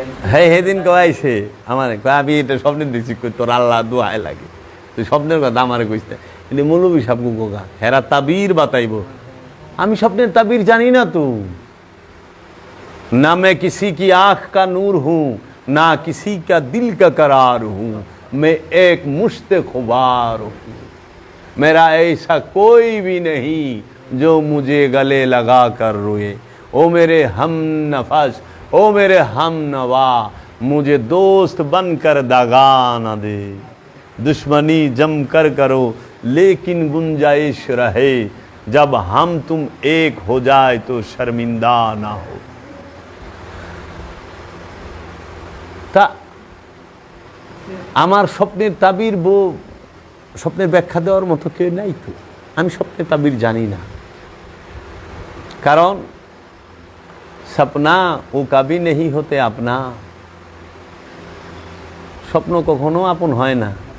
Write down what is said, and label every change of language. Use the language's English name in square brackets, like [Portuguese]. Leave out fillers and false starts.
[Bangla] হ্যাঁ সেদিন কয়াইছে আমার, আমি এটা স্বপ্নে দেখছি, তোর আল্লাহ দোহাই লাগে, তুই স্বপ্নের কথা আমার কইতে। কিন্তু মৌলবী সাহেব গোগা হেরা তাবির বাতাইব, আমি স্বপ্নের তাবির জানি না তো। [Hindi] না मैं किसी की आँख का नूर हूँ, ना किसी का दिल का करार हूँ, मैं एक मुश्त खुबार हूँ, मेरा ऐसा कोई भी नहीं जो मुझे गले लगा कर रोए। ओ मेरे हम नफस, ओ मेरे हम नवा, मुझे दोस्त बनकर दगा न दे। दुश्मनी जम कर करो लेकिन गुंजाइश रहे, जब हम तुम एक हो जाए तो शर्मिंदा ना हो। [Bangla] তা আমার স্বপ্নের তাবির স্বপ্নের ব্যাখ্যা দেওয়ার মতো কেউ নাই তো। আমি স্বপ্নের তাবির জানি না, কারণ [Hindi] সপনা ও কবি নেই হতে আপনা, [Bangla] স্বপ্ন কখনো আপন হয় না।